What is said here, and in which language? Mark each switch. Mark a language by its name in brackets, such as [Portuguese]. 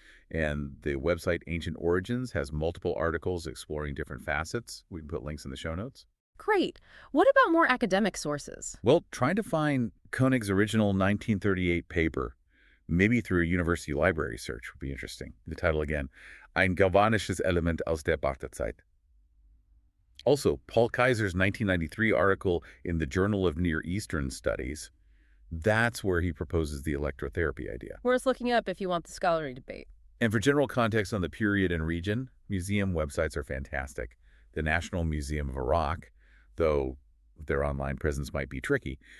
[English] And the website Ancient Origins has multiple articles exploring different facets. We can put links in the show notes. Great. What about more academic sources? Well, trying to find König's original 1938 paper, maybe through a university library search, would be interesting. The title again, [German] Ein galvanisches Element aus der Bagdadzeit. [English] Also, Paul Kaiser's 1993 article in the Journal of Near Eastern Studies, that's where he proposes the electrotherapy idea. Worth looking up if you want the scholarly debate. And for general context on the period and region, museum websites are fantastic. The National Museum of Iraq, though their online presence might be tricky.